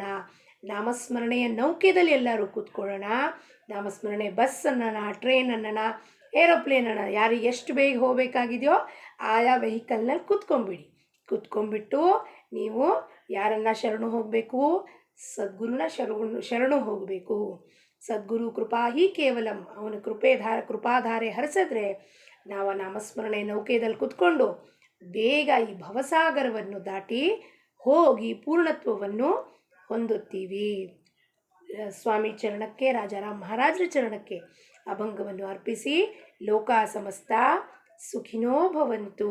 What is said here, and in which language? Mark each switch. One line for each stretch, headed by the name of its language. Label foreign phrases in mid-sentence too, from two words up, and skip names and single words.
Kannada: ನಾಮಸ್ಮರಣೆಯ ನೌಕೆಯಲ್ಲಿ ಎಲ್ಲರೂ ಕೂತ್ಕೊಳ್ಳೋಣ. ನಾಮಸ್ಮರಣೆ ಬಸ್ ಅನ್ನೋಣ, ಟ್ರೈನ್ ಅನ್ನೋಣ, ಏರೋಪ್ಲೇನ್ ಅನ್ನೋಣ, ಯಾರಿಗೆ ಎಷ್ಟು ಬೇಗ ಹೋಗಬೇಕಾಗಿದೆಯೋ ಆಯಾ ವೆಹಿಕಲ್ನಲ್ಲಿ ಕೂತ್ಕೊಂಡ್ಬಿಟ್ಟು ನೀವು ಯಾರನ್ನ ಶರಣು ಹೋಗಬೇಕು? ಸದ್ಗುರುನ ಶರಣು ಹೋಗಬೇಕು.
Sanskrit: ಸದ್ಗುರು ಕೃಪಾ ಹಿ ಕೇವಲಂ,
Kannada: ಅವನ ಕೃಪಾಧಾರೆ ಹರಿಸಿದ್ರೆ ನಾವು ನಾಮಸ್ಮರಣೆ ನೌಕೆಯಲ್ಲಿ ಕೂತ್ಕೊಂಡು ಬೇಗ ಈ ಭವಸಾಗರವನ್ನು ದಾಟಿ ಹೋಗಿ ಪೂರ್ಣತ್ವವನ್ನು ಹೊಂದುತ್ತೀವಿ. ಸ್ವಾಮಿ ಚರಣಕ್ಕೆ, ರಾಜಾರಾಮ್ ಮಹಾರಾಜರ ಚರಣಕ್ಕೆ ಅಭಂಗವನ್ನು ಅರ್ಪಿಸಿ
Sanskrit: ಲೋಕ ಸಮಸ್ತ ಸುಖಿನೋ ಭವಂತು.